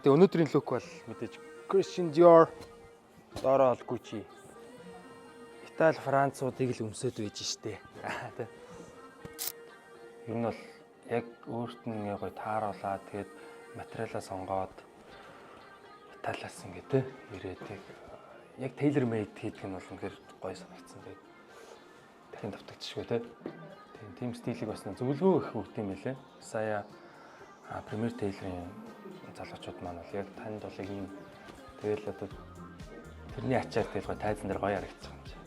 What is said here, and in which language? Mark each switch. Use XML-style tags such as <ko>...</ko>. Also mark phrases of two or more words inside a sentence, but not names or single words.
<mn>Тэгээ өнөөдрийн лук бол мэдээж Christian Dior доороо бол Gucci Итали Француудыг л өмсөд байж штэ тий ер нь бол яг өөрт нь гоё тааруулаад тэгээд материалаа сонгоод Италиас ингээ тий ирээд яг</mn> <en>tailor made</en> <mn>хийдэг нь бол үнэхээр гоё санагдсан. Тэгээд дахин давтагдчихгүй тий. Тийм стилийг бас зөвлөгөө их өгд юм байлээ. Сая Premier Tailor-ийн залуучууд маань бол яг танд бол ийм тэгэл одоо тэрний ачаар тэгэл гоё тайзан дээр гоё харагдчих юм чи.</mn>